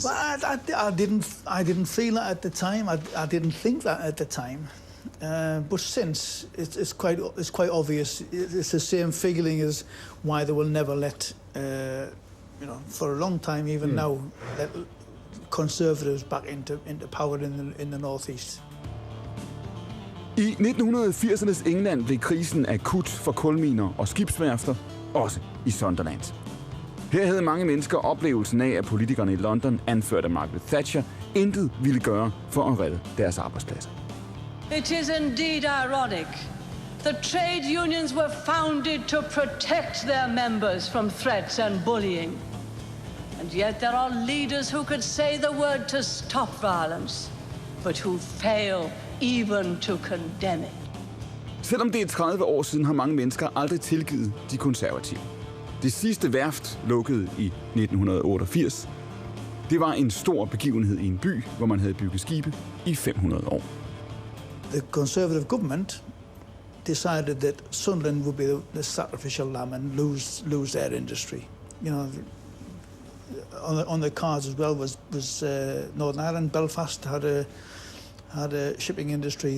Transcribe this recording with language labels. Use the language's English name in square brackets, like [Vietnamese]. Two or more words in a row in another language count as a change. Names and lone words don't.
[English] Well, I didn't feel that at the time. I didn't think that at the time. But since it's quite obvious. It's the same feeling as why they will never let for a long time, even now, let Conservatives back into power in the northeast. [Danish] I 1980'ernes England blev krisen akut for kulminer og skibsværfter, også i Sunderland. Her havde mange mennesker oplevelsen af, at politikerne i London, anført af Margaret Thatcher, intet ville gøre for at redde deres arbejdspladser. [English] It is indeed ironic that trade unions were founded to protect their members from threats and bullying. And yet there are leaders who could say the word to stop violence, but who fail even to condemn it. [Danish] Selvom det er 30 år siden, har mange mennesker aldrig tilgivet de konservative. Det sidste værft lukkede i 1988. Det var en stor begivenhed i en by, hvor man havde bygget skibe i 500 år. [English] The Conservative government decided that Sunderland would be the sacrificial lamb and lose their industry. On the cards as well was Northern Ireland. Belfast had a shipping industry.